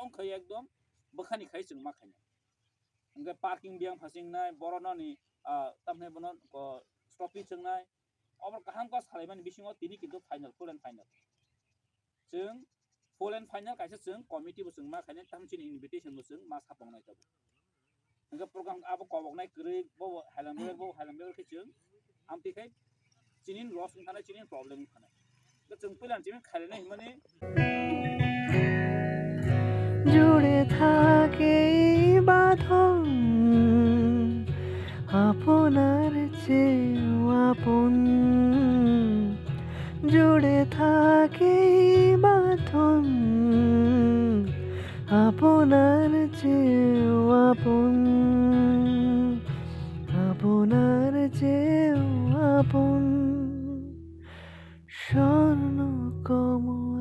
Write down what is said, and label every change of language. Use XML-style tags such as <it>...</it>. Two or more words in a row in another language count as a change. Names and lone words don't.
<brx>खाय एकदम बखानि खाय जों मा खायनाय ओमफ्राय पार्किं बियां फासिंनाय बर'नानि तामने बनो स्टपि जोंनाय अबर गाहाम का सालायमान बिसिङाव तिनि किन्तु</brx> <en>final full and final</en> <brx>जों</brx> <en>full and final</en> <brx>कायसे जों कमिटिबो जों मा खायनाय तामचिनि इनभिटेशनबो जों मा सापावनाय जाबो ओमफ्राय प्रग्राम आबो कबकनाय गरै बो हायलांबेर जों आमतिखाय चिनि लस थानाय चिनि प्रब्लेम थानाय जों फैलान चिनि खायनाय माने</brx> <bn>জুড়ে থাকে বাঁধন আপনার চেয়েও আপন জুড়ে থাকে বাঁধন আপনার চেয়েও আপন আপনার চেয়েও আপন স্বর্ণ কমল</bn>